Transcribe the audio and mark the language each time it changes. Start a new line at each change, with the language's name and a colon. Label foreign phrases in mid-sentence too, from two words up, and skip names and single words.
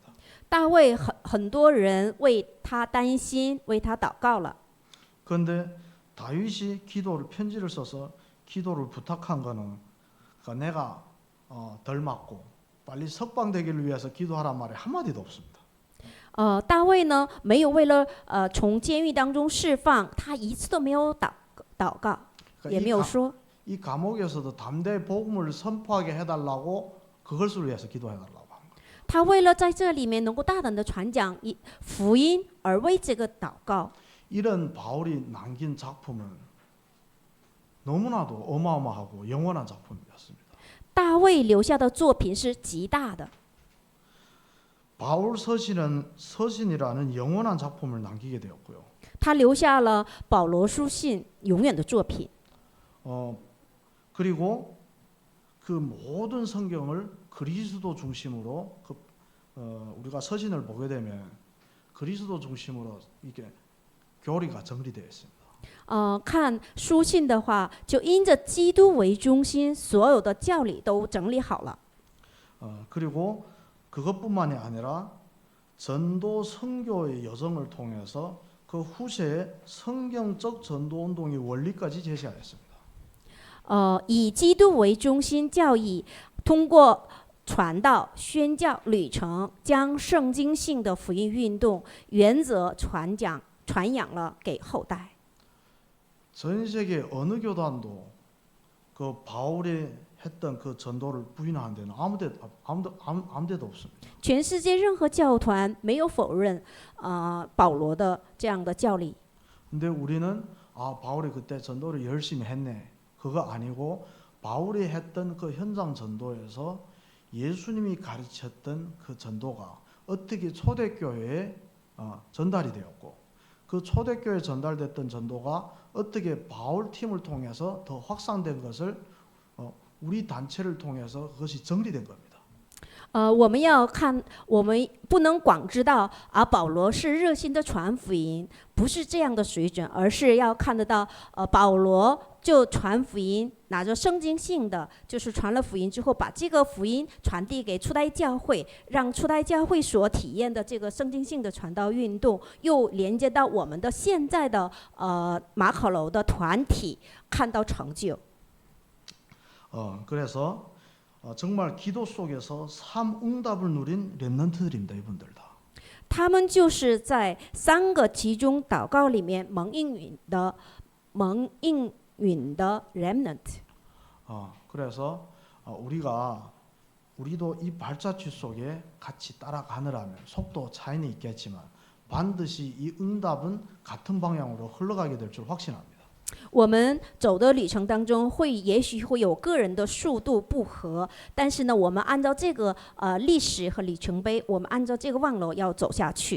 Chinese: 大卫很多人为他担心，为他祷告了。
Korean: 그런데 다윗이 편지를 써서 기도를 부탁한 거는 그러니까 내가 덜 맞고 빨리 석방되기를 위해서 기도하란 말이 한마디도 없습니다.
Chinese: 大卫呢，没有为了从监狱当中释放，他一次都没有祷告，也没有说。
Korean: 이 감옥에서도 담대히 복음을 선포하게 해달라고 그것을 위해서 기도해달라고 한 거예요.
Chinese: 他为了在这里面能够大胆的传讲福音而为这个祷告。
Korean: 이런 바울이 남긴 작품은 너무나도 어마어마하고 영원한 작품이었습니다.
Chinese: 大卫留下的作品是极大的。
Korean: 바울 서신이라는 영원한 작품을 남기게 되었고요.
Chinese: 他留下了保罗书信永远的作品。
Korean: 그리고 그 모든 성경을 그리스도 중심으로 우리가 서신을 보게 되면 그리스도 중심으로 이게 교리가 정리되어 있습니다.
Chinese: 看书信的话，就因着基督为中心，所有的教理都整理好了。
Korean: 그리고 그것뿐만이 아니라 전도 선교의 여정을 통해서 그 후세의 성경적 전도 운동의 원리까지 제시하였습니다.
Chinese: 以基督为中心教义，通过传道、宣教旅程，将圣经性的福音运动原则传扬了给后代。
Korean: 전 세계 어느 교단도 그 바울이 했던 그 전도를 부인하는 데는 아무데도 없습니다.
Chinese: 全世界任何教团没有否认保罗的这样的教理。
Korean: 근데 우리는 바울이 그때 전도를 열심히 했네. 그거 아니고 바울이 했던 그 현장 전도에서 예수님이 가르쳤던 그 전도가 어떻게 초대교회에 전달이 되었고 그 초대교회에 전달됐던 전도가 어떻게 바울 팀을 통해서 더 확산된 것을 우리 단체를 통해서 그것이 정리된 겁니다.
Chinese: 我们要看，我们不能光知道保罗是热心的传福音，不是这样的水准，而是要看得到，保罗就传福音，拿着圣经性的，就是传了福音之后，把这个福音传递给初代教会，让初代教会所体验的这个圣经性的传道运动，又连接到我们的现在的马可楼的团体，看到成就。
Korean: 그래서 정말 기도 속에서 삼응답을 누린 렘넌트들입니다. 이분들 다.
Chinese: 他们就是在3个集中祷告里面蒙应允的 remnant。
Korean: 그래서 우리도 이 발자취 속에 같이 따라가느라면 속도 차이는 있겠지만 반드시 이 응답은 같은 방향으로 흘러가게 될 줄 확신합니다.
Chinese: 我们走的旅程当中也许会有个人的速度不合，但是呢，我们按照这个历史和里程碑，我们按照这个望楼要走下去。